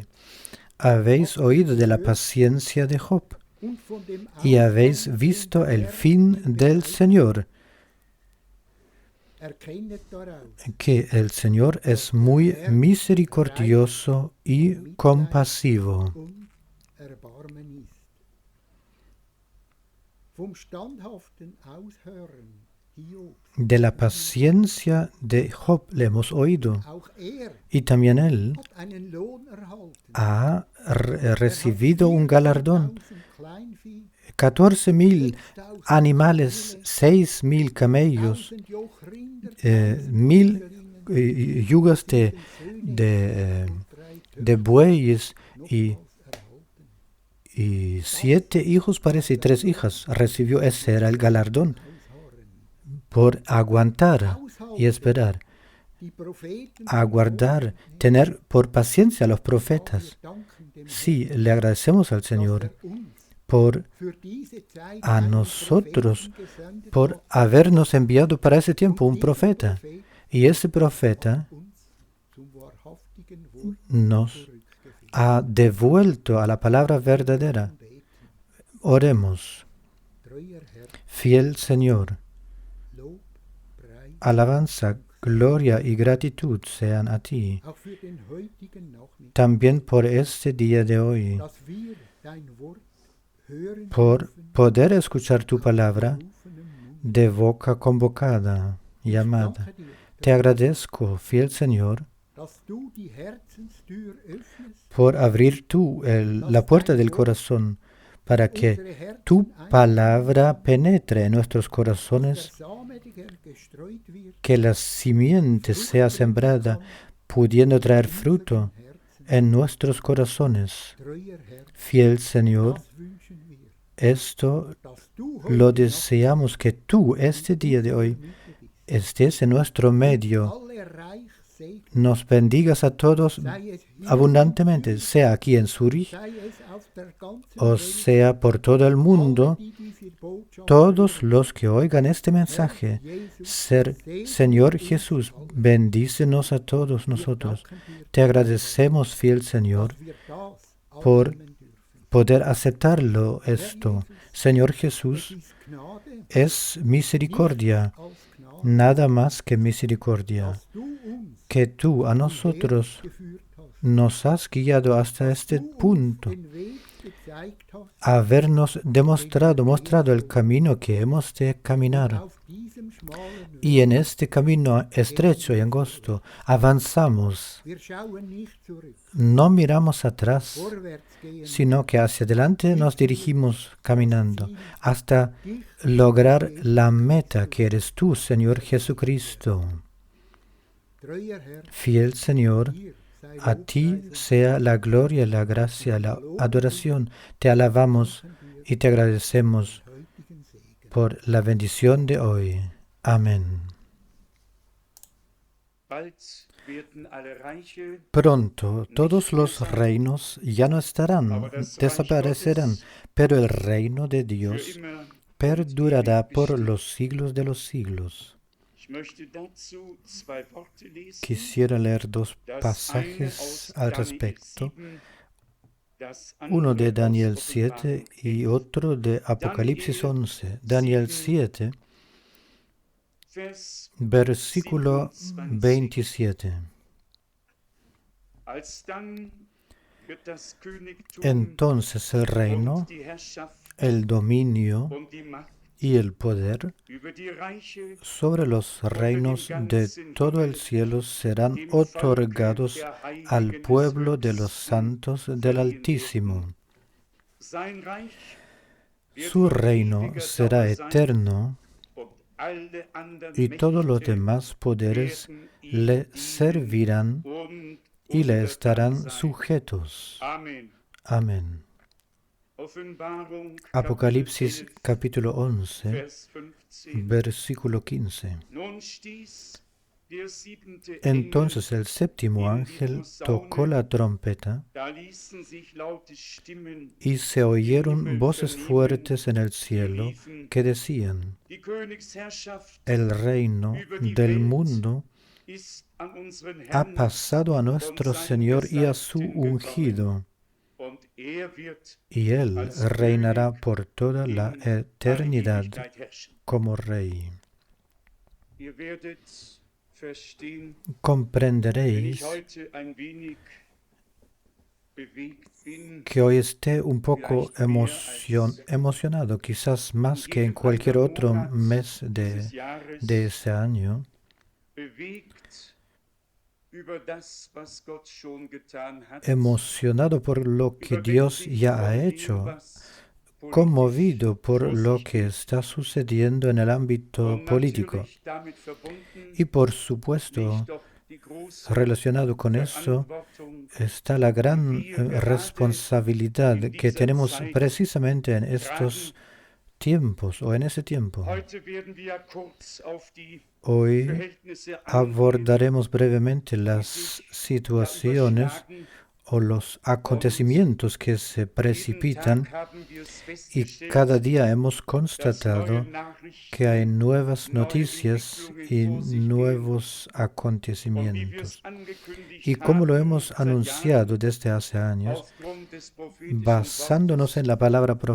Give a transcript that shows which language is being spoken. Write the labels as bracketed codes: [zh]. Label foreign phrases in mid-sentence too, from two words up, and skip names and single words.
[es] Habéis oído de la paciencia de Job y habéis visto el fin del Señor, que el Señor es muy misericordioso y compasivo. [de] Erbarmen ist. Vom standhaften Aushören Hiobs [es] De la paciencia de Job le hemos oído, [de] auch er [es] y también él [de] hat einen Lohn erhalten. [es] ha [de] Er hat [es] recibido un galardón. [de] 14.000 Kleinvieh, 14.000 5.000 [es] animales, 6.000 camellos, [de] 1.000 Jochrinder, 1.000 Jochrinnen, [es] yugas [de] 7 Söhne [es] de, [de] und 3 [es] de [de] Töchter [es] bueyes y, [de] nochmals erhalten. [es] y 7 hijos, parece, y 3 hijas. Recibió, ese era el galardón [de] Ausharren. [es] por aguantar y esperar. [de] Die Propheten [es] Aguardar, tener por paciencia a los [de] wir [es] profetas. [de] danken dem [es] Sí, le agradecemos al [de] dass [es] Señor [de] uns [es] por [de] für diese Zeit [es] a [de] einen [es] nosotros, [de] Propheten gesendet [es] por [de] hat. [es] habernos enviado para ese tiempo [de] Und [es] un [de] dieser [es] profeta. [de] Prophet [es] Y ese profeta [de] hat uns zum wahrhaftigen Wort [es] nos [de] zurückgeführt. [es] ha devuelto a la palabra verdadera. [de] Beten. [es] Oremos. [de] Treuer Herr, [es] Fiel Señor, [de] Lob, Preis, [es] alabanza, gloria y gratitud sean a ti, [de] auch für den heutigen Nachmittag, [es] también por este día de hoy, [de] dass wir dein Wort hören [es] por [de] dürfen, [es] poder escuchar tu palabra [de] berufenem Mund. [es] de boca convocada, [de] Ich [es] llamada. [de] danke dir, [es] Te agradezco, fiel Señor, [de] dass du die Herzenstür öffnest, [es] por abrir tú la puerta del corazón para que [de] unsere Herzen [es] tu palabra penetre en nuestros [de] der [es] corazones, [de] Same, der gestreut wird, [es] que la simiente sea sembrada, pudiendo traer fruto [de] Herzen. [es] en nuestros corazones. [de] Treuer Herr, [es] Fiel Señor, [de] das wünschen wir, [es] esto [de] dass du [es] lo [de] heute [es] deseamos, que tú este día de hoy [de] Mitte bist. [es] estés en nuestro medio, [de] Alle reich segnen, [es] nos bendigas a todos [de] sei es hier, [es] abundantemente, sea aquí en Zurich [de] sei es auf der ganzen [es] o [de] Welt, [es] sea por todo el mundo. [de] alle, die diese Botschaft [es] Todos [de] hören. [es] los que oigan este mensaje, Señor Jesús, bendícenos a todos nosotros. Te agradecemos, fiel Señor, [de] dass wir das [es] por [de] annehmen dürfen. [es] poder aceptarlo esto. Señor [de] Es [es] Jesús, [de] ist Gnade, [es] es misericordia, [de] als Gnade, [es] nada más que misericordia, [de] dass du uns [es] que tú a nosotros [de] geführt hast, [es] nos has guiado hasta este [de] du uns [es] punto, [de] den Weg gezeigt hast, [es] habernos mostrado el camino que hemos de caminar. [de] auf diesem schmalen Weg. [es] Y en este camino estrecho y angosto avanzamos, [de] Wir schauen nicht zurück, [es] no miramos atrás, [de] vorwärts gehen, [es] sino que hacia adelante nos dirigimos caminando hasta lograr la meta que eres tú, Señor Jesucristo. [de] treuer Herr, [es] Fiel Señor, [de] dir sei [es] a ti [de] Lobpreis [es] sea la gloria, la gracia, la adoración. Te alabamos y te agradecemos [de] und heutigen Segen. [es] por la bendición de hoy. Amén. [de] Bald werden alle Reiche [es] Pronto todos los reinos ya no estarán, desaparecerán, pero el reino de [de] für [es] Dios [de] immer [es] perdurará por los siglos de los siglos. [de] Ich möchte dazu zwei Worte lesen. [es] Quisiera leer dos [de] Das eine [es] pasajes [de] aus [es] al [de] Daniel [es] respecto, [de] 7, das [es] uno de [de] andere [es] Daniel [de] aus [es] 7 y [de] Offenbarung [es] otro de Apocalipsis 11. [de] Daniel 7, Vers [es] versículo [de] 27. [es] 27. [de] Alsdann wird das Königtum [es] Entonces el reino, [de] und die Herrschaft [es] el dominio [de] und die Macht [es] y el poder [de] über die Reiche [es] sobre los reinos de todo el cielo serán otorgados al pueblo de los santos del Altísimo. [de] sein Reich wird [es] Su [de] von [es] reino [de] ewiger [es] será [de] Dauer sein, [es] eterno [de] und alle anderen [es] y todos los [de] Mächte [es] demás poderes [de] werden ihm [es] le [de] dienen [es] servirán [de] und [es] y le [de] untertan [es] estarán [de] sein. [es] sujetos. [de] Amen. [es] Amén. [de] Offenbarung, [es] Apocalipsis [de] Kapitel 11, [es] capítulo 11, [de] Vers 15. [es] versículo 15. [de] Nun stieß der siebente [es] Entonces [de] Engel, [es] el séptimo ángel tocó la trompeta [de] da ließen sich laute Stimmen, [es] y se oyeron voces fuertes en el cielo que decían, [de] die Königsherrschaft [es] el reino del mundo [de] ist an unseren [es] ha [de] Herrn [es] pasado a nuestro Señor y a su ungido, [de] und er wird [es] y él reinará por toda la [de] in alle [es] eternidad [de] Ewigkeit herrschen. [es] como rey. [de] Ihr werdet verstehen, wenn ich [es] Comprenderéis [de] heute ein wenig bewegt bin, [es] que hoy esté un poco emocionado, quizás más que en cualquier otro mes [de] dieses [es] de [de] Jahres, [es] ese año, [de] bewegt über das, was Gott schon getan hat, [es] emocionado por lo que Dios [de] überwältigt [es] ya ha [de] von dem, [es] hecho, [de] was politisch [es] conmovido por [de] vor [es] lo [de] sich [es] que [de] geht. [es] está sucediendo en el ámbito [de] Und [es] político. [de] natürlich damit verbunden [es] Y por [de] liegt [es] supuesto, [de] doch die große [es] relacionado con eso, [de] Verantwortung, [es] está la [de] die [es] gran [de] wir gerade [es] responsabilidad [de] in [es] que [de] dieser [es] tenemos [de] Zeit [es] precisamente en [de] tragen. [es] estos tiempos o en ese tiempo. [de] Heute werden wir ja kurz auf die [es] Hoy [de] Verhältnisse eingehen, [es] abordaremos brevemente [de] die [es] las [de] sich da [es] situaciones [de] überschlagen. [es] o los acontecimientos que se [de] Jeden [es] precipitan, [de] Tag haben wir es [es] y [de] festgestellt, [es] cada día hemos [de] dass neue [es] constatado [de] Nachrichten [es] que hay nuevas [de] neue [es] noticias [de] Entwicklungen [es] y [de] vor sich gehen. [es] nuevos [de] Und wie wir es [es] acontecimientos. [de] angekündigt [es] Y como lo [de] haben [es] hemos [de] seit Jahren, [es] anunciado desde hace años, [de] aufgrund des prophetischen [es] basándonos en [de] Wortes, [es] la palabra [de] sehen